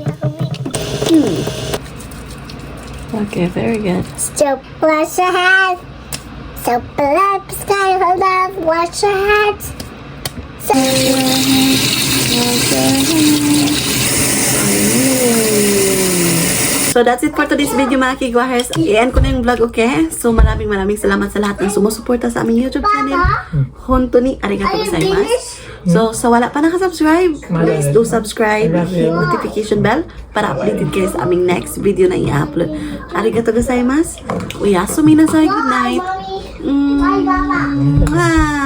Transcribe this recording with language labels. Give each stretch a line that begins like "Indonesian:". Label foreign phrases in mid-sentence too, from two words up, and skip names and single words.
English: Okay, very good. So wash your hands. So blood, sky, hold up. Wash your hands. So So that's it for today's video mga kigwahers.
Filipino: I-end ko na yung vlog, okay? So maraming salamat sa lahat ng sumusuporta sa aming YouTube channel.
Japanese: 本当にありがとうございます.
Filipino: So sa wala pa nakasubscribe,
English: please do subscribe, hit notification bell para updated
Filipino: kayo sa aming
English: next video
Filipino: na i-upload.
Japanese: ありがとうございます.
Filipino: Uyasumi na sa
English: good night. Bye, Papa. Bye.